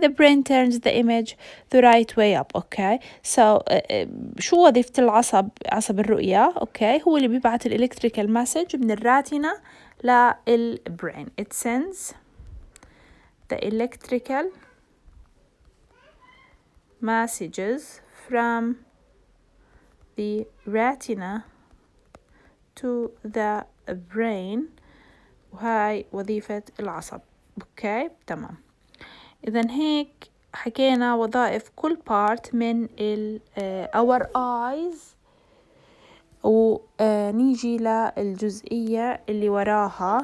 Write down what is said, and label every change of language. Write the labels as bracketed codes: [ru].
[en] The brain turns the image the right way up. okay, so [ar] شو وظيفة عصب الرؤية؟ okay, هو اللي بيبعت [en] electrical message [ar] من الراتنا للbrain. [en] it sends the electrical messages from the retina to the brain [ar] وهاي وظيفة العصب. اوكي تمام. اذا هيك حكينا وظائف كل part من [en] our eyes [ar] ونيجي للجزئية اللي وراها